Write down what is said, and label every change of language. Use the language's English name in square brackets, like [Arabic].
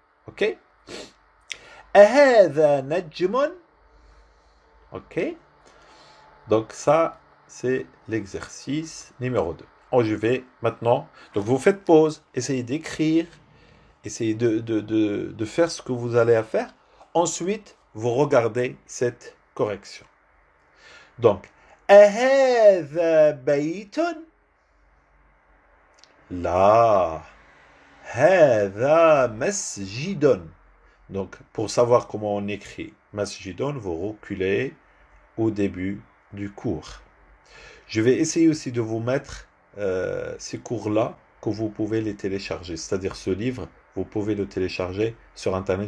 [Arabic] Ok? أهذا نجم? Ok? [French] Donc ça, c'est l'exercice numéro 2. Je vais maintenant... Donc vous faites pause, essayez d'écrire, essayez de faire ce que vous allez faire. Ensuite, vous regardez cette correction. [Arabic] Donc, أهذا بيت؟ لا. هذا مسجد. [French] Donc, pour savoir comment on écrit masjidon, vous reculez au début du cours. Je vais essayer aussi de vous mettre ces cours-là, que vous pouvez les télécharger. C'est-à-dire ce livre, vous pouvez le télécharger sur Internet.